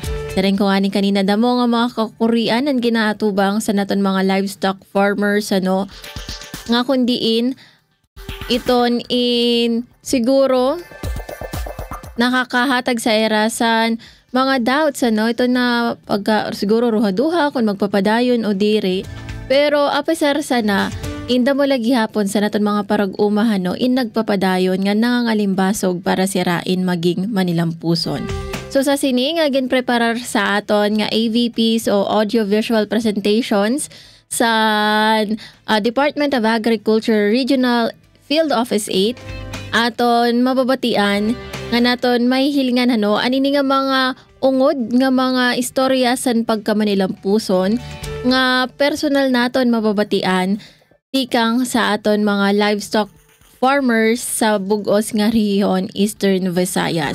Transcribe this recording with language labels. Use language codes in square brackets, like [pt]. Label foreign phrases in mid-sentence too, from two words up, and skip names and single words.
[war] Siring ko nga ni kanina damo nga mga kakurian ang ginaatubang sa naton mga [en] livestock farmers [war] nga kundiin iton in siguro nakakahatag sa erasan mga doubts ito na siguro ruhaduha kung magpapadayon o diri, pero apesar sana inda mo lagi hapon sa naton mga parag-umahan in nagpapadayon nga nangangalimbasog para sirain maging manilampuson. So sa sini nga ginpreparar sa aton nga AVPs o [en] audio-visual presentations [war] sa Department of Agriculture Regional Field Office 8 aton mababatian nga naton may hilingan anini nga mga ungod nga mga istorya san pagkamanilampuson nga personal naton mababatian tikang sa aton mga [en] livestock farmers [war] sa bugos nga rehiyon Eastern Visayas.